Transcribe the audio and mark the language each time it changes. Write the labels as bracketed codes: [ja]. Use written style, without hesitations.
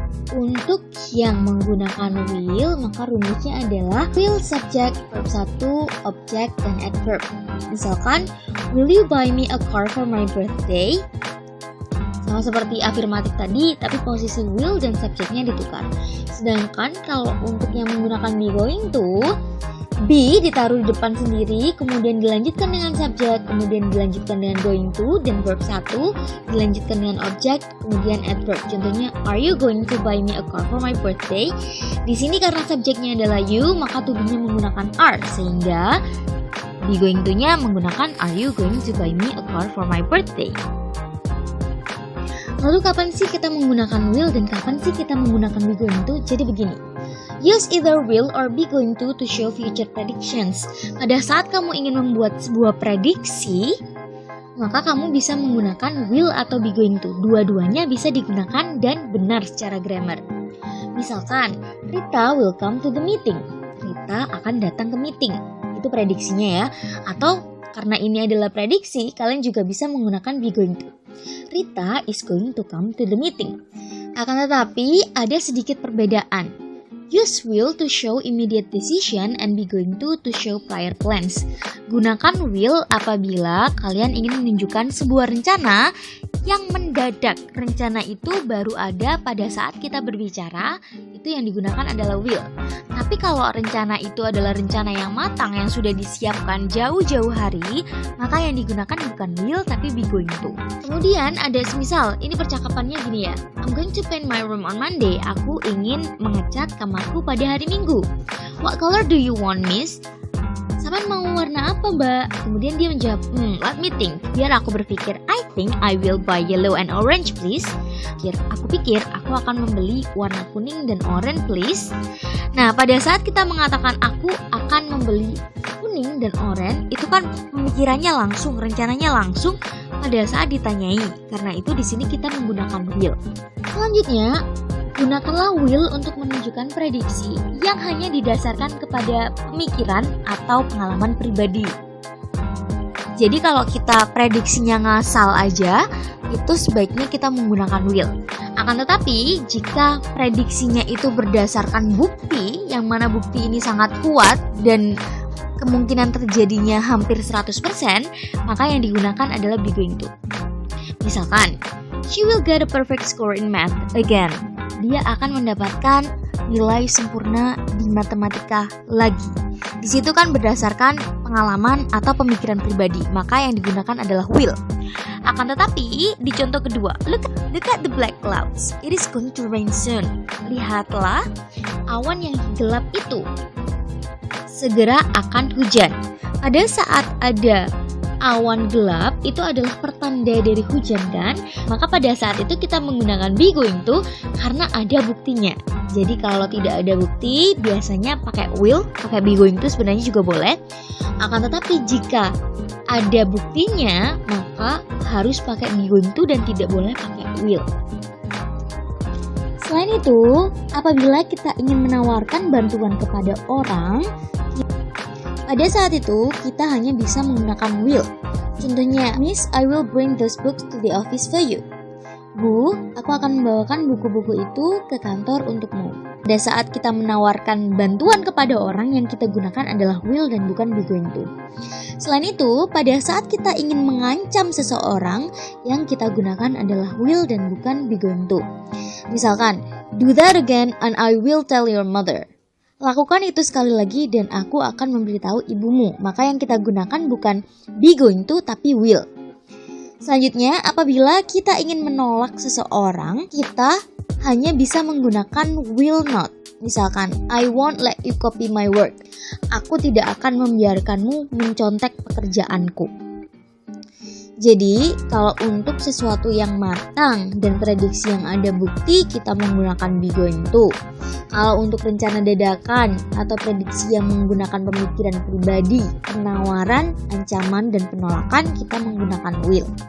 [id] Untuk yang menggunakan will, maka rumusnya adalah will subject, verb 1, object, dan adverb. [en] Misalkan, will you buy me a car for my birthday? [id] Sama seperti afirmatif tadi, tapi posisi will dan subjeknya ditukar. Sedangkan kalau untuk yang menggunakan be going to, be ditaruh di depan sendiri, kemudian dilanjutkan dengan subjek, kemudian dilanjutkan dengan going to, dan verb 1, dilanjutkan dengan objek, kemudian adverb. [en] Contohnya, are you going to buy me a car for my birthday? [id] Di sini karena subjeknya adalah you, maka to be-nya menggunakan are, sehingga be going to-nya menggunakan are you going to buy me a car for my birthday? Lalu kapan sih kita menggunakan will dan kapan sih kita menggunakan be going to? Jadi begini. [en] Use either will or be going to show future predictions. [id] Pada saat kamu ingin membuat sebuah prediksi, maka kamu bisa menggunakan will atau be going to. Dua-duanya bisa digunakan dan benar secara grammar. [en] Misalkan, Rita will come to the meeting. [id] Rita akan datang ke meeting. Itu prediksinya ya. Atau karena ini adalah prediksi, kalian juga bisa menggunakan be going to. [en] Rita is going to come to the meeting. Akan tetapi ada sedikit perbedaan. Use will to show immediate decision and be going to show prior plans. [id] Gunakan will apabila kalian ingin menunjukkan sebuah rencana yang mendadak. Rencana itu baru ada pada saat kita berbicara, itu yang digunakan adalah will. Tapi kalau rencana itu adalah rencana yang matang, yang sudah disiapkan jauh-jauh hari, maka yang digunakan bukan will tapi be going to. Kemudian ada semisal, ini percakapannya gini ya. [en] I'm going to paint my room on Monday. [id] Aku ingin mengecat kamarku pada hari Minggu. [en] What color do you want, miss? Saman mau warna apa, mbak? Kemudian dia menjawab, let me think. Biar aku berpikir, I think I will buy yellow and orange, please. [id] Aku pikir aku akan membeli warna kuning dan oranye, please. Nah, pada saat kita mengatakan aku akan membeli kuning dan oranye, itu kan pemikirannya langsung, rencananya langsung pada saat ditanyai. Karena itu di sini kita menggunakan will. Selanjutnya, gunakanlah will untuk menunjukkan prediksi yang hanya didasarkan kepada pemikiran atau pengalaman pribadi. Jadi kalau kita prediksinya ngasal aja, itu sebaiknya kita menggunakan will. Akan tetapi, jika prediksinya itu berdasarkan bukti, yang mana bukti ini sangat kuat dan kemungkinan terjadinya hampir 100%, maka yang digunakan adalah be going to. [en] Misalkan, she will get a perfect score in math again. [id] Dia akan mendapatkan nilai sempurna di matematika lagi. Di situ kan berdasarkan pengalaman atau pemikiran pribadi, maka yang digunakan adalah will. Akan tetapi, di contoh kedua, look at the black clouds. [en] It is going to rain soon. Lihatlah awan yang gelap itu. [id] Segera akan hujan. Pada saat ada awan gelap, itu adalah pertanda dari hujan kan? Maka pada saat itu kita menggunakan be going to karena ada buktinya. Jadi kalau tidak ada bukti, biasanya pakai will, pakai be going to sebenarnya juga boleh. Akan tetapi jika ada buktinya, maka harus pakai be going to dan tidak boleh pakai will. Selain itu, apabila kita ingin menawarkan bantuan kepada orang, pada saat itu kita hanya bisa menggunakan will. [en] Contohnya, Miss, I will bring those books to the office for you. [id] Bu, aku akan membawakan buku-buku itu ke kantor untukmu. Pada saat kita menawarkan bantuan kepada orang, yang kita gunakan adalah will dan bukan be going to. Selain itu, pada saat kita ingin mengancam seseorang, yang kita gunakan adalah will dan bukan be going to. [en] Misalkan, do that again and I will tell your mother. [id] Lakukan itu sekali lagi dan aku akan memberitahu ibumu. Maka yang kita gunakan bukan be going to tapi will. Selanjutnya, apabila kita ingin menolak seseorang, kita hanya bisa menggunakan will not. [en] Misalkan, I won't let you copy my work. [id] Aku tidak akan membiarkanmu mencontek pekerjaanku. Jadi, kalau untuk sesuatu yang matang dan prediksi yang ada bukti, kita menggunakan be going to. Kalau untuk rencana dadakan atau prediksi yang menggunakan pemikiran pribadi, penawaran, ancaman, dan penolakan, kita menggunakan will.